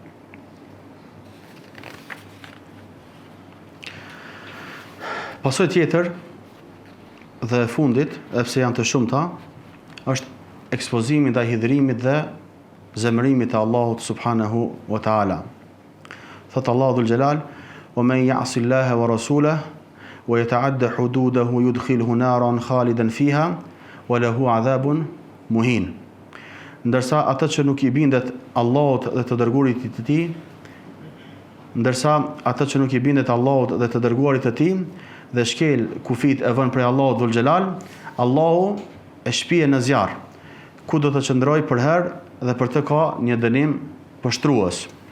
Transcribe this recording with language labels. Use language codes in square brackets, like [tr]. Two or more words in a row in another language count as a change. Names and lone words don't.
[sq] Pasojë tjetër dhe fundit, sepse janë të shumta, është ekspozimi ndaj hidhrimit dhe zemërimit të Allahut [ar] سبحانه وتعالى. [sq] Thot Allahu [ar] ذو الجلال: "ومن يعص الله ورسوله ويتعد حدوده يدخله نارا خالدا فيها وله عذاب مهين." [sq] Ndërsa ata që nuk i bindet Allahut dhe të dërguarit të tij, dhe shkel kufit e vën prej Allahut [ar] ذو الجلال, [sq] Allahu e shpije në zjarr, ku do të qëndroj për herë dhe për të ka një dënim pështrues.